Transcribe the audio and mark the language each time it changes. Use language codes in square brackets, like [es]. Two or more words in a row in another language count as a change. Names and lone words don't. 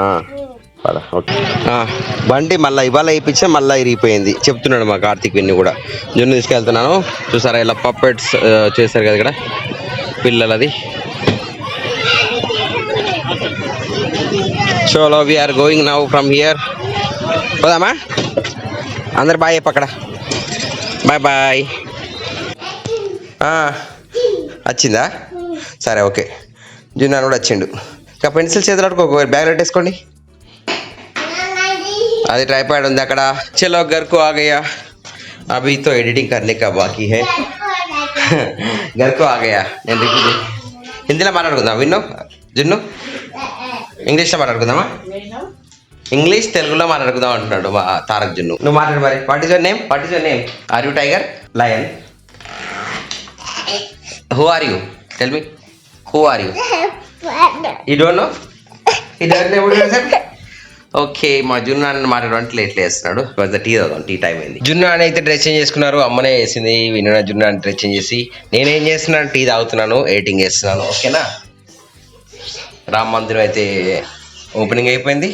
[te] ఓకే. బండి మళ్ళీ ఇవాళ వేయించా, మళ్ళీ ఇరిగిపోయింది చెప్తున్నాడు మా కార్తీక్ విన్ని కూడా. జున్ను తీసుకెళ్తున్నాను. చూసారా ఇలా పప్పెట్స్ చేశారు కదా ఇక్కడ పిల్లలది. [en] చలో we are going now from here. [te] పోదామా? అందరు బాయ్ చెప్పు అక్కడ. [en] bye bye. [te] వచ్చిందా? సరే ఓకే. జున్ను కూడా వచ్చిండు. ఇంకా పెన్సిల్ చేతులు అడుకో, బ్యాగ్ పెట్టేసుకోండి. అది ट्राइपॉड ఉంది అక్కడ. [hi] చలో घर को आ गया. अभी तो एडिटिंग करने का बाकी है. घर को आ गया. [te] నేను హిందీలో మాట్లాడుకుందాం. విన్ను జున్ను ఇంగ్లీష్లో మాట్లాడుకుందామా? ఇంగ్లీష్ తెలుగులో మాట్లాడుకుందాం అంటున్నాడు మా తారక్ జున్ను. నువ్వు మాట్లాడు మరి. [en] What is your name? What is your name? Are you tiger? Lion? Who are you? Tell me. Who are you? You don't know? You don't know what you said? [te] ఓకే. మా జున్ను అన్న మాట్లాడడానికి ఎట్లా వేస్తున్నాడు. టీ తాగుదాం, [en] tea time [te] అయింది. జున్ను అని అయితే [en] dress change [te] చేసుకున్నారు. అమ్మనే వేసింది. విన్న జున్ను అని [en] dress change [te] చేసి నేనేం చేస్తున్నాను? టీ తాగుతున్నాను, ఎడిటింగ్ చేస్తున్నాను. ఓకేనా? రామ మందిరం అయితే ఓపెనింగ్ అయిపోయింది.